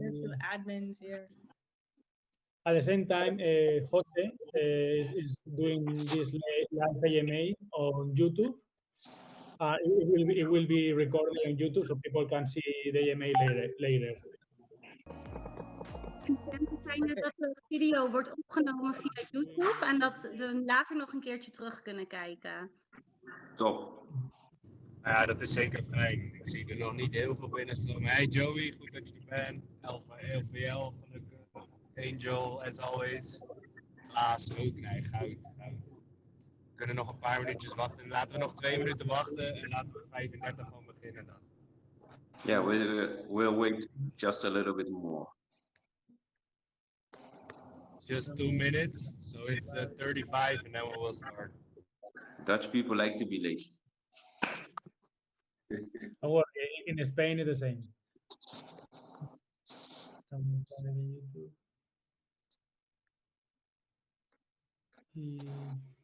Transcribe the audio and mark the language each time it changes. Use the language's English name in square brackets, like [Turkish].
[English] there's some admins here. at the same time, Jose is doing this live AMA on YouTube. It will be recorded on YouTube so people can see the AMA later. [Dutch] Vincent zei net dat de video wordt opgenomen via YouTube en dat we later nog een keertje terug kunnen kijken. Top. Ja, dat is zeker fijn. Ik zie er nog niet heel veel binnenstromen. Hey Joey, goed dat je er bent. LVL, gelukkig. Angel, [English] as always. [Dutch] Klaas ook. Nee, goud. We kunnen nog een paar minuutjes wachten. Laten we nog 2 minuten wachten en laten we 35 gewoon beginnen dan. [English] Yeah, we'll wait just a little bit more. Just 2 minutes, so it's 35 and then we will start. Dutch people like to be late. Don't worry, in Spain it's the same.